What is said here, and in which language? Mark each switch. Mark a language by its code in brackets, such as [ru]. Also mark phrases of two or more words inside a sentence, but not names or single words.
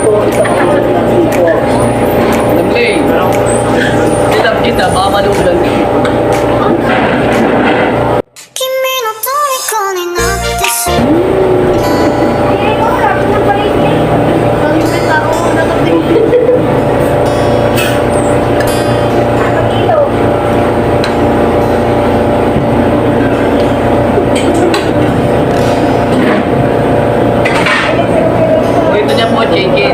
[tl] Madam Lay, silap kita, baka malulan ka. [ja] 君の虜になってしまう [tl] Maraming tao nakatingin. Ito niya po, chicken.